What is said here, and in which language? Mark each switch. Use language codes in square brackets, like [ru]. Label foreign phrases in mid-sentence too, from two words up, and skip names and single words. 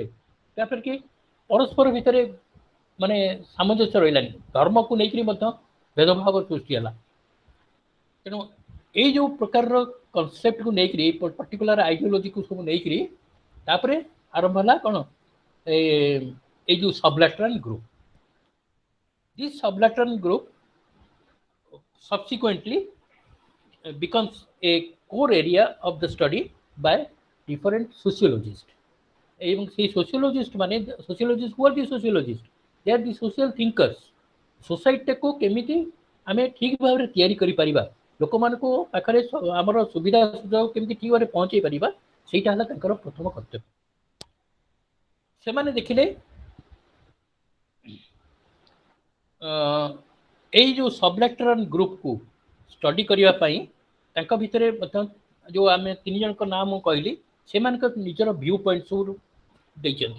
[or] ତାପରେ କି ପରସ୍ପର ଭିତରେ ମାନେ ସାମଞ୍ଜସ୍ୟ ରହିଲାନି, ଧର୍ମକୁ ନେଇକରି ମଧ୍ୟ ଭେଦଭାବ ସୃଷ୍ଟି ହେଲା। ତେଣୁ ଏଇ ଯେଉଁ ପ୍ରକାରର କନସେପ୍ଟକୁ ନେଇକରି, [en] particular ideologyକୁ [or] ସବୁ ନେଇକରି ତାପରେ ଆରମ୍ଭ ହେଲା କ'ଣ? ଏଇ ଯେଉଁ [en] sublateral group. This sublateral group subsequently becomes a core area of the study by different sociologists. [or] ଏବଂ ସେଇ সোସିଓଲୋଜିଷ୍ଟ ମାନେ, [en] sociologists who are the sociologists, they are the social thinkers. [or] ସୋସାଇଟିକୁ କେମିତି ଆମେ ଠିକ୍ ଭାବରେ ତିଆରି କରିପାରିବା, ଲୋକମାନଙ୍କୁ ପାଖରେ ଆମର ସୁବିଧା ସୁଯୋଗ କେମିତି ଠିକ୍ ଭାବରେ ପହଞ୍ଚାଇ ପାରିବା, ସେଇଟା ହେଲା ତାଙ୍କର ପ୍ରଥମ କର୍ତ୍ତବ୍ୟ। ସେମାନେ ଦେଖିଲେ ଏଇ ଯେଉଁ [en] sublateral groupକୁ [or] ଷ୍ଟଡି କରିବା ପାଇଁ ତାଙ୍କ ଭିତରେ ମଧ୍ୟ ଯେଉଁ ଆମେ ତିନି ଜଣଙ୍କ ନାଁ ମୁଁ କହିଲି, ସେମାନଙ୍କ ନିଜର [en] view point [or] ସବୁ ଦେଇଛନ୍ତି।